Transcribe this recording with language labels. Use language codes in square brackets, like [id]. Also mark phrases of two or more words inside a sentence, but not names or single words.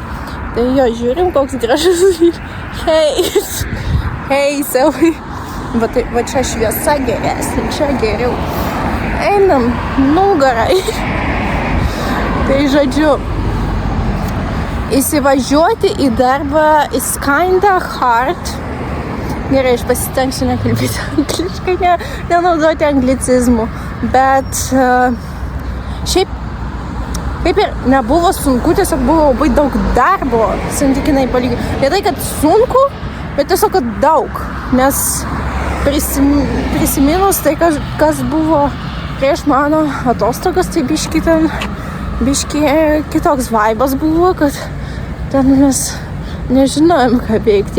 [lt] Tai jo, žiūrim, koks gražus. Hei, savai. Va čia šviesa geresnė, čia geriau. Einam nugarai. Tai žodžiu, įsivažiuoti į darbą [en] is kinda hard. [lt] Gerai, aš pasitengsiu nekalbėti angliškai, nenaudoti anglicizmų. Bet šiaip kaip ir nebuvo sunku, tiesiog buvo labai daug darbo, santykinai palyginti. Ne tai, kad sunku, bet tiesiog kad daug. Nes prisiminus tai, kas buvo prieš mano atostogas, tai biški kitoks vaibas buvo, kad ten mes nežinojom, ką veikti.